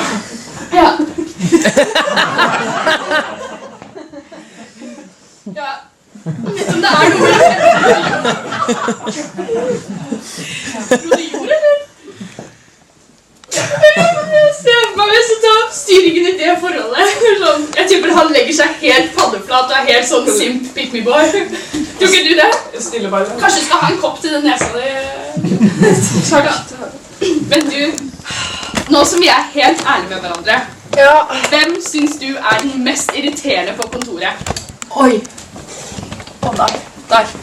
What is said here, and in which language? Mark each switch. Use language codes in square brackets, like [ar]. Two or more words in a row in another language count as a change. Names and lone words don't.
[no] Ja. Ja. Liksom det er noe... Tror du gjorde, eller? Jeg ser på meg hvis jeg tar styringen i det forholdet. Jeg tipper han legger seg helt paddeflat og er helt sånn [en] simp pick me boy. [no] Tror ikke du det? Stille bare. Kanskje du skal ha en kopp til den nesa di? Men du, nå som vi er helt ærlige med hverandre, hvem synes du er den mest irriterende på kontoret? Oi. Å nei. Der.